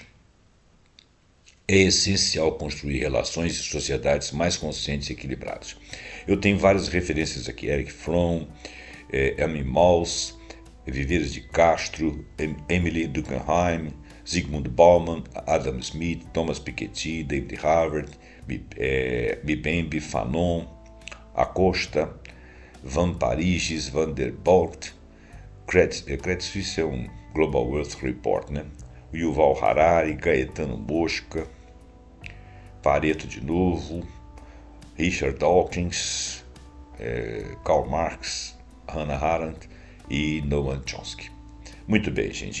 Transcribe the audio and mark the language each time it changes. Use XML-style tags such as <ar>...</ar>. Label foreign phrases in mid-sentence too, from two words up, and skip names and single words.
<pt>É essencial construir relações e sociedades mais conscientes e equilibradas. Eu tenho várias referências aqui: Erich Fromm, Amy Maltz, Viveiros de Castro, Emily Durkheim, Zygmunt Bauman, Adam Smith, Thomas Piketty, David Harvard, Mbembe Fanon, Acosta, Van Parijs, Van der Bolt, Credit Suisse é um Global Wealth Report, né? Yuval Harari, Gaetano Mosca, Pareto de novo, Richard Dawkins, Karl Marx, Hannah Arendt e Noam Chomsky. Muito bem, gente.</pt>